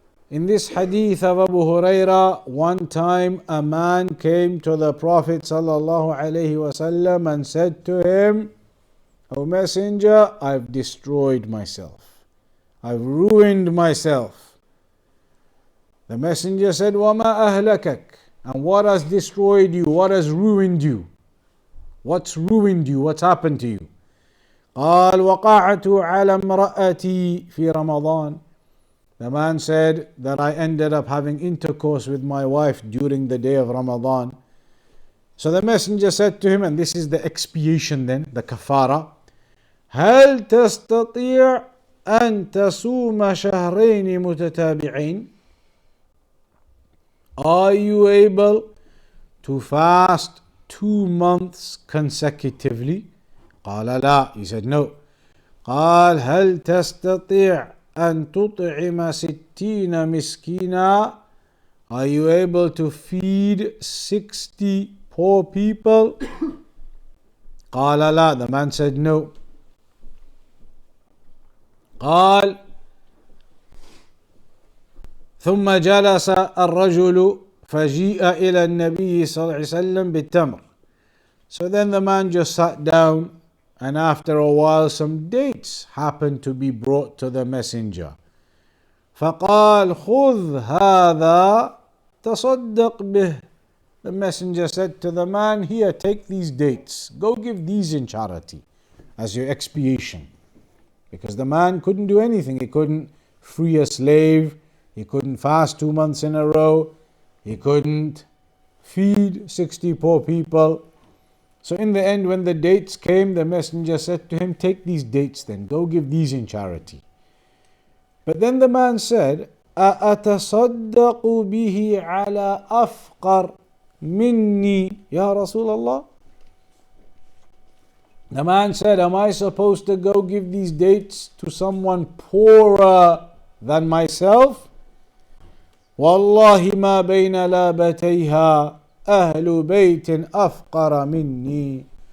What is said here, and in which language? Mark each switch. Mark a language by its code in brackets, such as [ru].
[en] In this hadith of Abu Hurairah, one time a man came to the Prophet [ar] صلى الله عليه وسلم [en] and said to him, O Messenger, I've destroyed myself. I've ruined myself. The Messenger said, [ar] وَمَا أَهْلَكَكَ? [en] And what has destroyed you? What has ruined you? What's ruined you? What's happened to you? [ar] قال وقعت على امرأتي في رمضان. [en] The man said that I ended up having intercourse with my wife during the day of Ramadan. So the Messenger said to him, and this is the expiation then, the kafara, [ar] هل تستطيع أن تصوم شهرين متتابعين? [en] Are you able to fast 2 months consecutively? [ar] قال لا. [en] He said no. [ar] قال هل تستطيع أن تطعم 60 مسكينا? [en] Are you able to feed 60 poor people? [ar] قال لا. [en] The man said no. [ar] قال ثم جلس الرجل فجيء إلى النبي صلى الله عليه وسلم بالتمر. [en] So then the man just sat down, and after a while some dates happened to be brought to the messenger. [ar] فقال خذ هذا تصدق به. [en] The messenger said to the man, here, take these dates, go give these in charity as your expiation. Because the man couldn't do anything. He couldn't free a slave, he couldn't fast 2 months in a row, he couldn't feed 60 poor people. So in the end, when the dates came, the messenger said to him, take these dates then, go give these in charity. But then the man said, [ar] أَأَتَصَدَّقُ بِهِ عَلَى أَفْقَرْ مِنِّي يَا رَسُولَ اللَّهِ. [en] The man said, am I supposed to go give these dates to someone poorer than myself? [ar] وَاللَّهِ مَا بَيْنَ لَابَتَيْهَا أَهْلُ بَيْتٍ أَفْقَرَ مِنِّي.